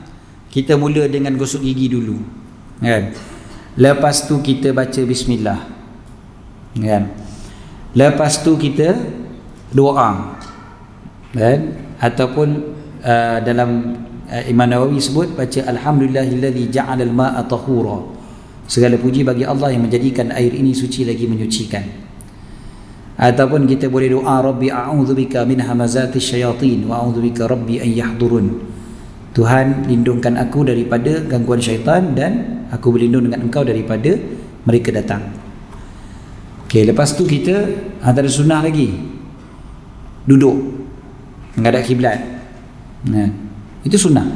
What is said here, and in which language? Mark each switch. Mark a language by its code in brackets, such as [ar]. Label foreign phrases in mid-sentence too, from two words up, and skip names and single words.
[ms] Kita mula dengan gosok gigi dulu, kan? Lepas tu kita baca bismillah, kan? Lepas tu kita doa, kan? Ataupun dalam Imam Nawawi sebut baca [ar] الحمد لله الذي جعل الماء طهورا. [ms] Segala puji bagi Allah yang menjadikan air ini suci lagi menyucikan. Ataupun kita boleh doa [ar] رب أعوذ بك من همزات الشياطين وأعوذ بك رب أن يحضرون. [ms] Tuhan, lindungkan aku daripada gangguan syaitan dan aku berlindung dengan engkau daripada mereka datang. Okey, lepas tu kita antara sunnah lagi duduk menghadap kiblat. Nah, itu sunnah.